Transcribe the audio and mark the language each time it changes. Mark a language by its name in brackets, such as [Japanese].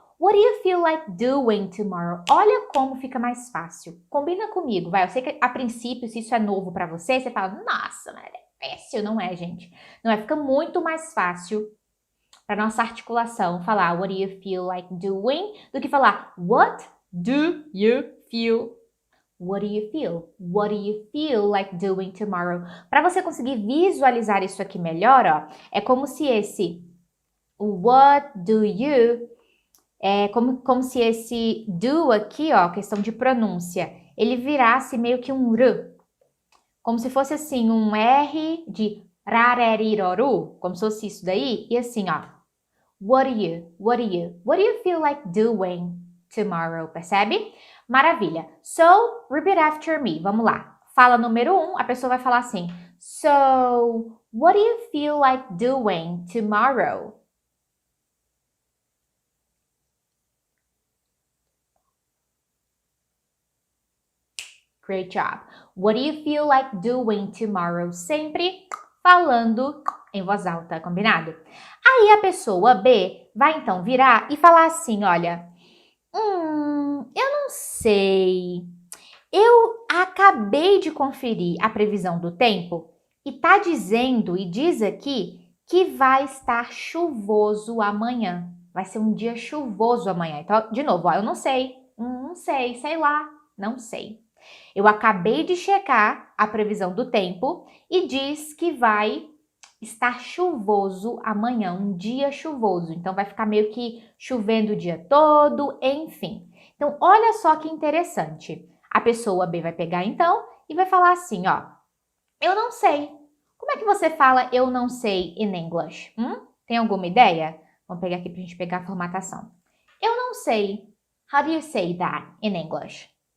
[English] What do you feel like doing tomorrow? [Portuguese] Olha como fica mais fácil. Combina comigo, vai. Eu sei que a princípio, se isso é novo pra você, você fala, nossa, mas é péssimo. Não é, gente. Não é, fica muito mais fácil para nossa articulação falar [English] what do you feel like doing [Portuguese] do que falar [English] what do you feel? What do you feel? What do you feel like doing tomorrow? [Portuguese] Para você conseguir visualizar isso aqui melhor, ó, é como se esse [English] what do you, [Portuguese] é como se esse do aqui, ó, questão de pronúncia, ele virasse meio que um r, como se fosse assim um R de rareriroru, como se fosse isso daí, e assim, ó, [English] what do you feel like doing tomorrow? [Portuguese] Percebe? Maravilha. [English] So, repeat after me. [Portuguese] Vamos lá. Fala número 1, a pessoa vai falar assim. [English] So, what do you feel like doing tomorrow? Great job. What do you feel like doing tomorrow? [Portuguese] Sempre falando em voz alta, combinado? Aí a pessoa B vai então virar e falar assim, olha, eu não sei. Eu acabei de conferir a previsão do tempo e tá dizendo, e diz aqui, que vai estar chuvoso amanhã. Vai ser um dia chuvoso amanhã. Então, de novo, ó, eu não sei, sei lá, não sei. Eu acabei de checar a previsão do tempo e diz que vai estar chuvoso amanhã, um dia chuvoso. Então, vai ficar meio que chovendo o dia todo, enfim. Então, olha só que interessante. A pessoa B vai pegar, então, e vai falar assim, ó. Eu não sei. Como é que você fala eu não sei [English] in English? [Portuguese] Tem alguma ideia? Vamos pegar aqui pra gente pegar a formatação. Eu não sei. [English] How do you say that in English?